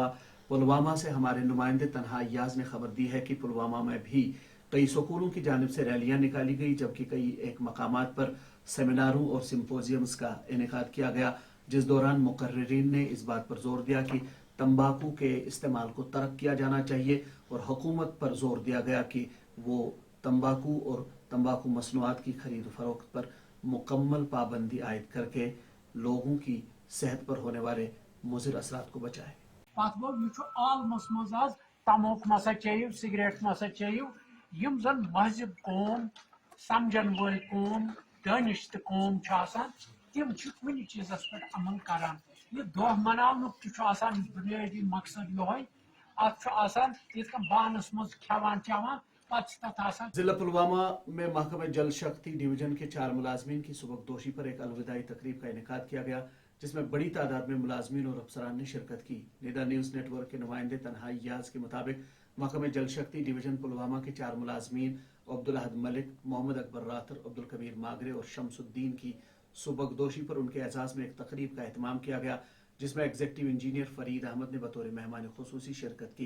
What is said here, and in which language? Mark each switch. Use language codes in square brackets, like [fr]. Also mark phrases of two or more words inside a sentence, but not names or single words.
[ur] پلوامہ سے ہمارے نمائندے تنہا ایاز نے خبر دی ہے کہ پلوامہ میں بھی کئی اسکولوں کی جانب سے ریلیاں نکالی گئی، جبکہ کئی ایک مقامات پر سیمیناروں اور سمپوزیمز کا انعقاد کیا گیا، جس دوران مقررین نے اس بات پر زور دیا کہ تمباکو کے استعمال کو ترک کیا جانا چاہیے اور حکومت پر زور دیا گیا کہ وہ تمباکو اور تمباکو مصنوعات کی خرید فروخت پر مکمل پابندی عائد کرکے لوگوں کی صحت پر ہونے والے مضر اثرات کو بچائے. [ks] आलमस मज आज तमोक मसा चेयू, सिगरेट मसा चेयू, यम जन महजिब कौम समझन वाल कौम दानिश कौम तिम कुन चीज़ पे अमल करान। यह दह मनावनुक बुनियादी मकसद योय अत बानस मज खेवान चवान [ur] ضلع پلوامہ میں محکمہ جل شکتی ڈویژن کے 4 ملازمین کی سبکدوشی پر ایک الوداعی تقریب کا انعقاد کیا گیا، جس میں بڑی تعداد میں ملازمین اور افسران نے شرکت کی. ندا نیوز نیٹ ورک کے نمائندے تنہا ایاز کے مطابق محکمہ جل شکتی ڈویژن پلوامہ کے 4 ملازمین عبدالاحد ملک، محمد اکبر راتھر، عبدالکبیر ماگرے اور شمس الدین کی سبکدوشی پر ان کے اعزاز میں ایک تقریب کا اہتمام کیا گیا، جس میں [en] executive engineer [ur] فرید احمد نے بطور مہمان خصوصی شرکت کی.